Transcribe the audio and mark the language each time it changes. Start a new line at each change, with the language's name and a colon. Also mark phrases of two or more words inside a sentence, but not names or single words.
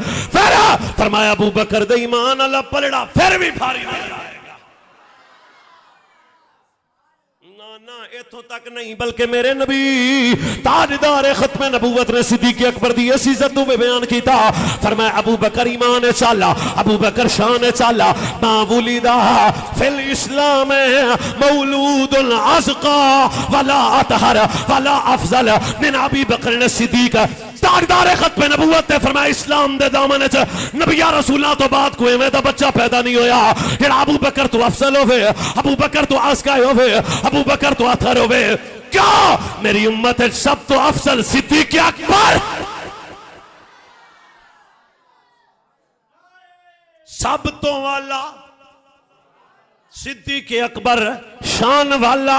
Punjabi: فیر فرمایا ابو بکر دا ایمان اللہ پلڑا فیر بھی بھاری نہیں جائے گا. نا ایتھوں تک نہیں بلکہ میرے نبی تاجدارِ ختمِ نبوت نے صدیق اکبر دی اس عزت نوں بیان کیتا. فرمایا ابو بکر ایمان چالا، ابو بکر شان چالا,
Arabic: ما ولد في الإسلام مولود أزكى ولا أطهر ولا أفضل من أبي بكر الصديق.
Punjabi: تاجدارِ ختمِ نبوت نے فرمایا اسلام دے دامن چ نبیاں رسولاں توں بعد کوئی ایویں دا بچہ پیدا نہیں ہویا جیہڑا ابو بکر توں افضل ہووے، ابو بکر توں ازکیٰ ہووے، ابو بکر توں اطہر ہووے. کیا میری امت ہے سب توں افضل صدیق اکبر، سب توں والا صدیق اکبر شان والا.